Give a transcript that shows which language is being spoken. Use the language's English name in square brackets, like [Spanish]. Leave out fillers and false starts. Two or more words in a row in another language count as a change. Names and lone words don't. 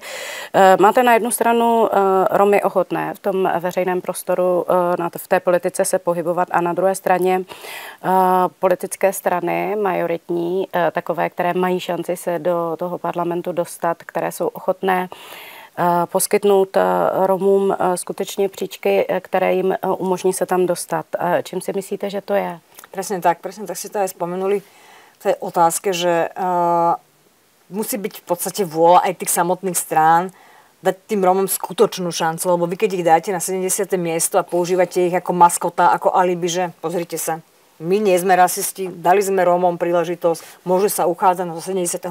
[Czech] Máte na jednu stranu Romy ochotné v tom veřejném prostoru v té politice se pohybovat a na druhé straně politické strany majoritní, takové, které mají šanci se do toho parlamentu dostat, které jsou ochotné poskytnout Romům skutečně příčky, které jim umožní se tam dostat. Čím si myslíte, že to je? [Slovak] Presne tak si to aj spomenuli v tej otázke, že musí byť v podstate vôľa aj tých samotných strán dať tým Rómom skutočnú šancu, lebo vy keď ich dáte na 70. miesto a používate ich ako maskota, ako alibi, že pozrite sa, my nie sme rasisti, dali sme Rómom príležitosť, môžu sa uchádzať na 70.